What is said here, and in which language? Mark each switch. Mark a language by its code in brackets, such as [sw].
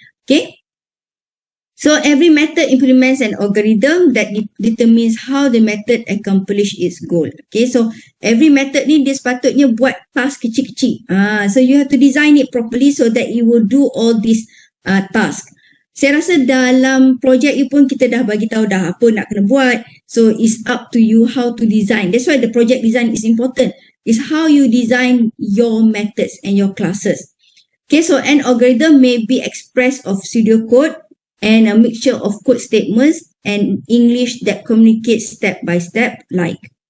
[en] Okay, so every method implements an algorithm that determines how the method accomplish its goal. [ms] Okay, [en] so every method [ms] ni dia sepatutnya buat task kecil-kecil. [en] So you have to design it properly so that it will do all these tasks. [ms] Saya rasa dalam projek you pun kita dah bagi tahu dah apa nak kena buat. [en] So it's up to you how to design. That's why the project design is important. It's how you design your methods and your classes. Okay, so an algorithm may be expressed of pseudocode and a mixture of code statements and English that communicates step by step like.